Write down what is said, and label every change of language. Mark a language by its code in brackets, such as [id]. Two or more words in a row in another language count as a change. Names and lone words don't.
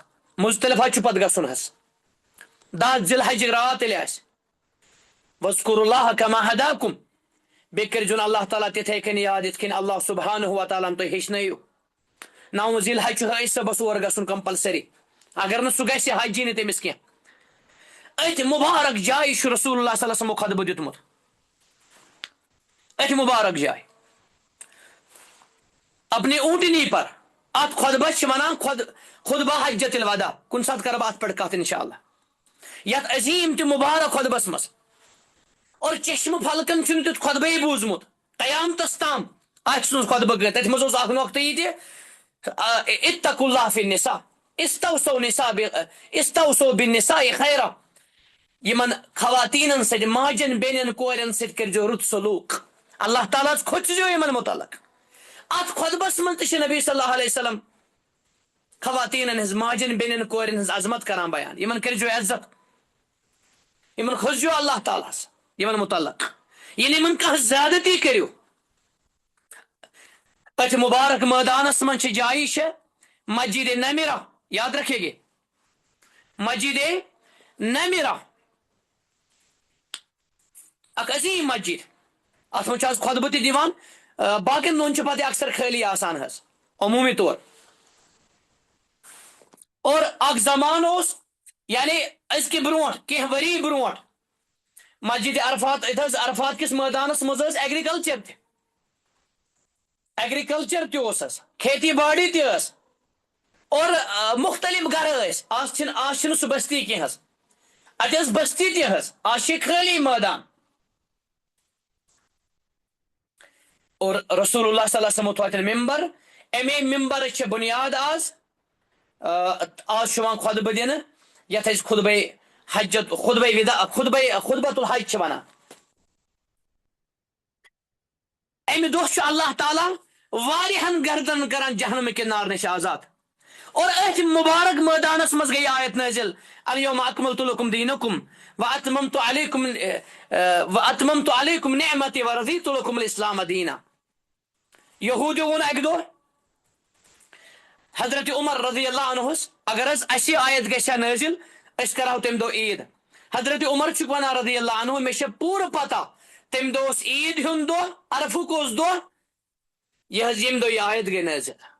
[ks] مزدلفہ چھ پتہ گژھن حظ 10 ذی الحج رات ییٚلہِ آسہِ. [ar] وذکروا اللہ کما ہداکم. [ks] بیٚیہِ کٔرۍزیون اللہ تعالیٰ تِتھَے کٔنۍ یاد یِتھ کٔنۍ اللہ سبحانہ و تعالیٰ تُہۍ ہیٚچھنٲیِو. 9 ذی الحج چھُ حٲج صٲبس اور گژھُن کمپلسری. اگر نہٕ سُہ گژھِ حجی نہٕ تٔمِس کینٛہہ. أتھۍ مُبارک جایہِ چھُ [ar] رسول اللہ صلی اللہ علیہ وسلمو [ks] خطبہٕ دیُتمُت. أتھۍ مُبارک جایہِ [ur] اپنے اونٹنی پر. [ks] اتھ خطبس چھِ ونان خطبہ حجت الوداع. کُنہِ ساتہٕ کرٕ بہٕ اتھ پٮ۪ٹھ کتھ [ar] انشاء اللہ. [ks] یتھ عظیٖم تہِ مُبارک خطبس منٛز اور چشمہ پھلکن چھُنہٕ تیُتھ خطبے بوٗزمُت قیامتس تام آسہِ سُنٛد خطبہٕ گٔے. تتہِ منٛز اوس اکھ نۄقطہٕ یہِ تہِ [ar] اتقوا اللہ فی النساء استوصوا بالنساء خیرا. [ks] یمن خواتینن سۭتۍ ماجن بیٚنٮ۪ن کورٮ۪ن سۭتۍ کٔرۍزیو رُت سلوٗک. اللہ تعالیٰ ہس کھوژزیو یمن متعلق. اتھ خطبس منٛز تہِ چھِ نبی [ar] صلی اللہ علیہ وسلم [ks] خواتینن ہٕنٛز ماجن بیٚنٮ۪ن کورٮ۪ن ہٕنٛز عظمت کران بیان. یمن کٔرۍزیو عزت. یمن کھوژزیو اللہ تعالیٰ ہس یمن متعلق. ییٚلہِ یمن کانٛہہ زیادتی کٔرِو. اتھ مبارک میدانس منٛز چھِ جایہِ چھےٚ مسجد نمیرہ. [ur] یاد رکھے گے [ks] مسجد نمیرہ اکھ عظیٖم مسجد. اتھ منٛز چھُ آز خطبہٕ تہِ دِوان. باقین دۄہن چھُ پتہٕ اکثر خٲلی آسان حظ عموٗمی طور. اور اکھ زمان اوس یعنی أزکہِ برونٛٹھ کینٛہہ ؤری برونٛٹھ مسجد عرفات عرفات کس میدانس منٛز ٲس ایگریکلچر تہِ. ایگریکلچر تہِ اوس حظ [ur] کھیتی باڑی [ks] تہِ ٲس اور مختلف گرٕ ٲسۍ. آز چھِنہٕ سُہ بستی کینٛہہ حظ. اتہِ ٲس بستی تہِ حظ. آز چھِ خٲلی مٲدان. اور [ar] رسول اللہ صلی اللہ علیہ وسلم [ks] تھوٚو اتٮ۪ن ممبر. امے ممبرٕچ چھےٚ بُنیاد آز چھُ یِوان خطبہٕ دِنہٕ یتھ أسۍ خطبۃ الحج چھِ ونان. امہِ دۄہ چھُ اللہ تعالیٰ واریاہن گردن کران جہنم کہِ نار نِش آزاد. اور أتھۍ مبارک میدانس منٛز گٔے آیت نٲزِل [ar] الیوم اکملت لکم دینکم واتممت علیکم نعمتی ورضیت لکم الاسلام دینا. [ks] یہوٗدیو ووٚن اکہِ دۄہ حضرت عمر رضی اللہ عنہس اگر حظ اسہِ آیت گژھِ ہا نٲزِل أسۍ کرہو تمہِ دۄہ عیٖد. حضرت عمر چھُکھ ونان [ar] رضی اللہ عنہ [ks] مےٚ چھےٚ پوٗرٕ پتہ تمہِ دۄہ اوس عیٖد ہُنٛد دۄہ عرفُک اوس دۄہ یہِ حظ ییٚمہِ دۄہ یہِ آیت گٔے نٲزِل.